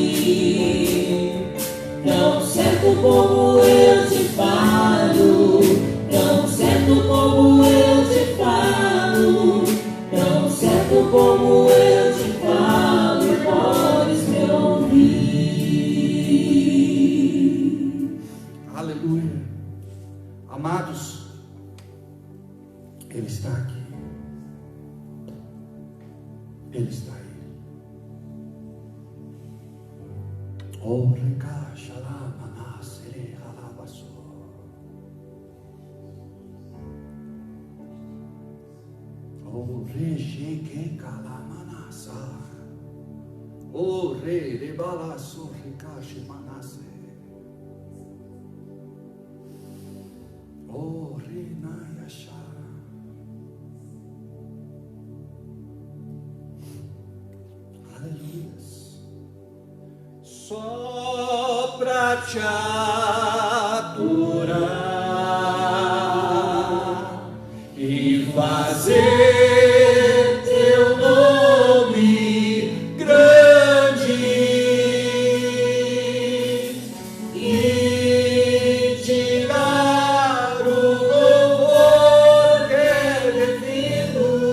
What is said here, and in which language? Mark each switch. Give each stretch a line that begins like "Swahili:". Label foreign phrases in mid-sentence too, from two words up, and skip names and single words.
Portuguese: Tão certo como eu te falo, tão certo como eu te falo, tão certo como eu te falo e podes me ouvir. Aleluia. Amados, Ele está aqui. Ele está aí. Oh, recaixa lá, manasere, alabaço. Oh, rejeque, calamanasa. Oh, re, rebalaço, recaixa, manase. Oh, renayasha. Aleluia. Só pra te adorar e fazer teu nome grande e te dar o louvor que é devido.